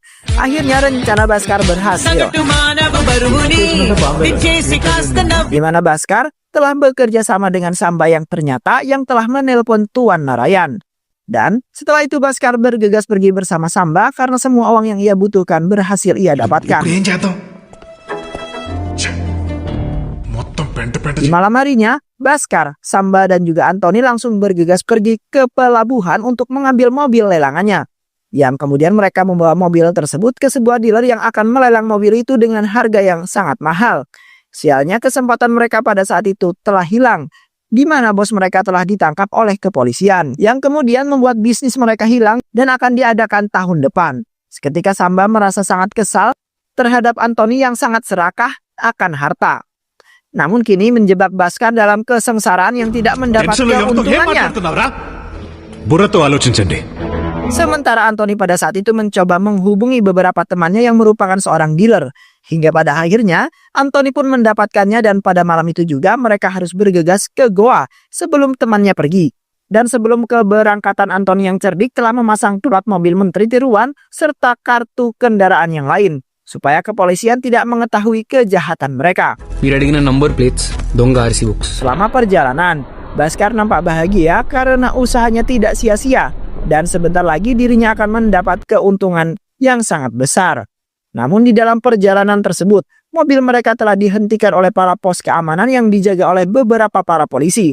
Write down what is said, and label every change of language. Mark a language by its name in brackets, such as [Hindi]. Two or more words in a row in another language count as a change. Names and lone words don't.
[Indonesian] Akhirnya rencana Baskar berhasil. Di mana Baskar telah bekerja sama dengan Samba yang ternyata yang telah menelpon Tuan Narayan. Dan setelah itu Baskar bergegas pergi bersama Samba karena semua uang yang ia butuhkan berhasil ia dapatkan. [Telugu] ఇప్పుడు ఏం చేద్దాం ఛే, మొత్తం పెంట పెంట [Indonesian] Di malam harinya, Baskar, Samba, dan juga Anthony langsung bergegas pergi ke pelabuhan untuk mengambil mobil lelangannya. Yang kemudian mereka membawa mobil tersebut ke sebuah dealer yang akan melelang mobil itu dengan harga yang sangat mahal. Sialnya kesempatan mereka pada saat itu telah hilang, di mana bos mereka telah ditangkap oleh kepolisian, yang kemudian membuat bisnis mereka hilang dan akan diadakan tahun depan. Seketika Samba merasa sangat kesal terhadap Anthony yang sangat serakah akan harta. Namun kini menjebak Baskar dalam kesengsaraan yang tidak mendapat [Telugu] టెన్షన్లో ఎవరితో ఏం [Indonesian] keuntungannya. [Telugu] మాట్లాడుతున్నావురా బుర్రతో ఆలోచించండి [Indonesian] Sementara Anthony pada saat itu mencoba menghubungi beberapa temannya yang merupakan seorang dealer. Hingga pada akhirnya, Anthony pun mendapatkannya dan pada malam itu juga mereka harus bergegas ke Goa sebelum temannya pergi. Dan sebelum keberangkatan, Anthony yang cerdik telah memasang plat mobil Menteri Tiruan serta kartu kendaraan yang lain, supaya kepolisian tidak mengetahui kejahatan mereka. [Telugu] మీరు అడిగిన [English] number plates [Telugu] దొంగ [English] RC books [Indonesian] Selama perjalanan, Baskar nampak bahagia karena usahanya tidak sia-sia dan sebentar lagi dirinya akan mendapat keuntungan yang sangat besar. Namun di dalam perjalanan tersebut, mobil mereka telah dihentikan oleh para pos keamanan yang dijaga oleh beberapa para polisi.